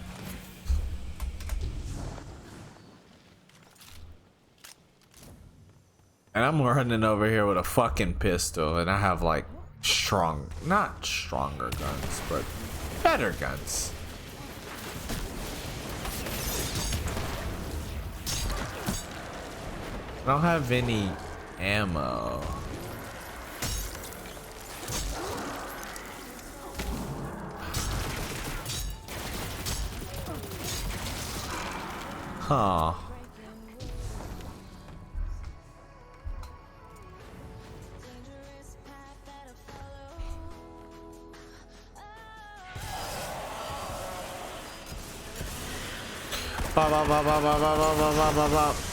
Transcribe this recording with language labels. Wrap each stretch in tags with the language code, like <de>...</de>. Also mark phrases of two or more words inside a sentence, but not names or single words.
<en>And I'm running over here with a fucking pistol, and I have like not stronger guns, but better guns. I don't have any ammo. Huh. Ba ba ba ba ba ba ba ba ba ba.</en>